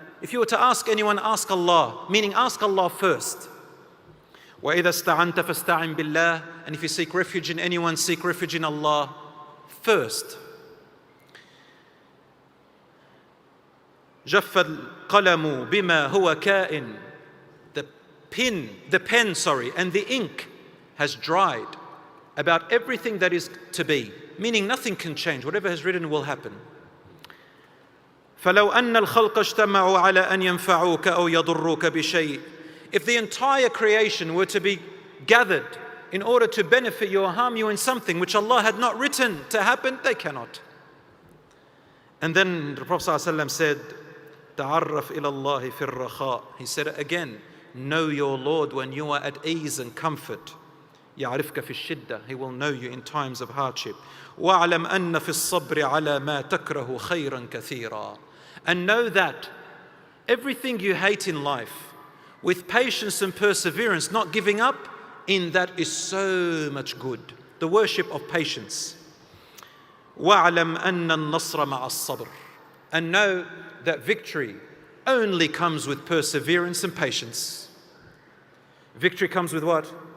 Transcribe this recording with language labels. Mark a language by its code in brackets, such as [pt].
[en] If you were to ask anyone, ask Allah, meaning ask Allah first. [ar] وإذا استعنت فاستعن بالله. [en] And if you seek refuge in anyone, seek refuge in Allah first. [ar] جف القلم بما هو كائن. [en] The pen, and the ink has dried about everything that is to be, meaning nothing can change. Whatever has written will happen. [ar] فلو أن الخلق اجتمعوا على أن ينفعوك أو يضروك بشيء. [en] If the entire creation were to be gathered in order to benefit you or harm you in something which Allah had not written to happen, they cannot. And then the Prophet ﷺ said, [ar] تعرف إلى الله في الرخاء. [en] He said it again, know your Lord when you are at ease and comfort. [ar] يعرفك في الشدة. [en] He will know you in times of hardship. [ar] واعلم أن في الصبر على ما تكره خيرا كثيرا. [en] And know that everything you hate in life, with patience and perseverance, not giving up, in that is so much good. The worship of patience. [ar] واعلم أن النصر مع الصبر. [en] And know that victory only comes with perseverance and patience. Victory comes with what?